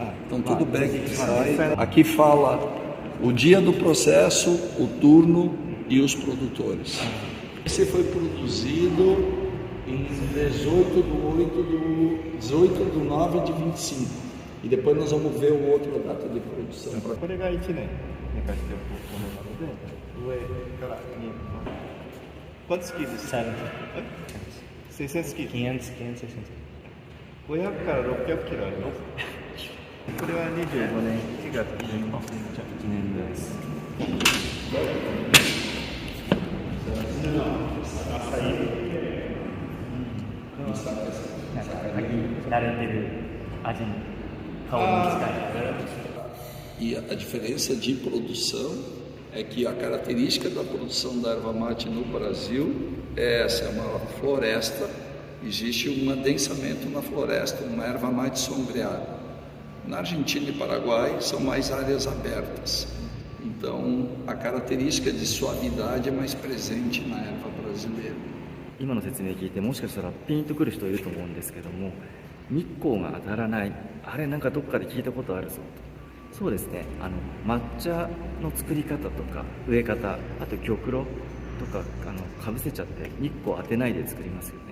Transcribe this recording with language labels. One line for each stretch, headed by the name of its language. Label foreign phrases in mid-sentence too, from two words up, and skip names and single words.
Portuguese: Então todo bag que sai, aqui fala o dia do processo, o turno e os produtores. Esse foi produzido em 18 de 9 de 25. E depois nós vamos ver o outro, a data de produção.
Japanese: これが1年寝かしておくものなので、上から 2、
Portuguese: Quantos quilos?
Japanese: 600 quilos? 500、600。500 から600キロあります。これは25年1月1年です。慣れてる味に香りに近い。
Portuguese: E a diferença de produção é que a característica da produção da erva mate no Brasil é essa, é uma floresta, existe um adensamento na floresta, uma erva mate sombreada. Na Argentina e Paraguai são mais áreas abertas, então a característica de suavidade é mais presente na erva brasileira.
Japanese: 今の説明聞いてもしかしたらピンとくる人いると思うんですけども、日光が当たらない、あれなんかどっかで聞いたことあるぞと。そうですね、抹茶の作り方とか植え方、あと玉露とかかぶせちゃって日光当てないで作りますよね。